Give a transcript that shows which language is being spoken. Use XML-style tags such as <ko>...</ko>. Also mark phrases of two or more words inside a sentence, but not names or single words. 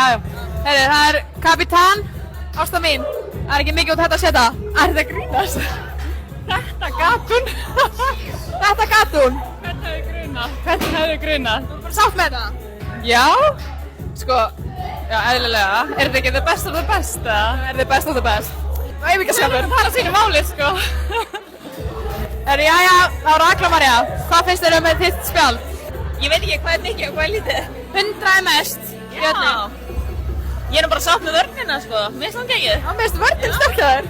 <is>Herri, það er kapitán, Ásta mín. Það er ekki mikið út þetta að setja. Er þetta grínast? Þetta gat hún. Þetta gat hún. Hvernig hefði grunað? Þú er bara sátt með þetta? Já. Sko, já, eðlilega. Er þetta ekki</is> <en>the best of the best,</en> <is>eða? Er þetta</is> <en>best of the best?</en> <is>Æfingaskapur. Það er að sínu máli, sko. Herri, jæja, þá Ragla María. Hvað finnst þér með þitt spjald? Ég veit ekki hvað er mikið og hvað er lítið. 100 er mest. Já. Ég er nú bara sátt með vörnina, sko. Mér finnst það ekki. Já, mér finnst vörnin sterk hjá þér.</is>